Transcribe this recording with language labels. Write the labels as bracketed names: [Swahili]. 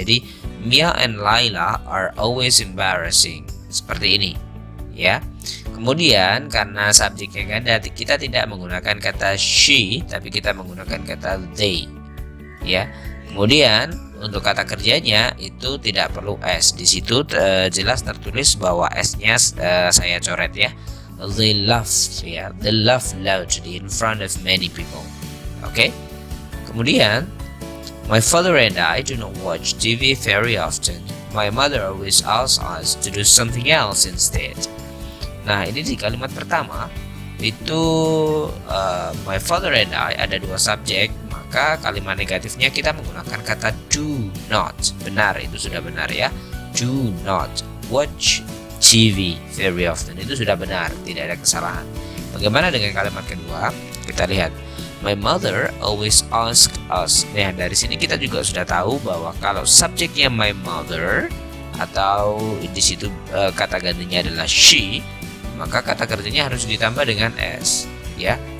[English] Jadi Mia and Laila are always embarrassing. [Indonesian] Seperti ini ya. Kemudian karena subjeknya ganda, kita tidak menggunakan kata she, tapi kita menggunakan kata they ya. Kemudian untuk kata kerjanya itu tidak perlu s. Di situ jelas tertulis bahwa s-nya saya coret ya. [English] They laugh ya, they laugh loudly in front of many people. Oke. Kemudian my father and I do not watch TV very often. My mother always asks us to do something else instead. [Indonesian] Nah, ini di kalimat pertama itu [English] my father and I [Indonesian] ada dua subjek, maka kalimat negatifnya kita menggunakan kata [English] do not. [Indonesian] Benar, itu sudah benar ya. [English] Do not watch TV very often, [Indonesian] itu sudah benar, tidak ada kesalahan. Bagaimana dengan kalimat kedua? Kita lihat [English] my mother always asks us. [Indonesian] Nah, dari sini kita juga sudah tahu bahwa kalau subjeknya [English] my mother [Indonesian] atau di situ kata gantinya adalah she, maka kata kerjanya harus ditambah dengan s ya.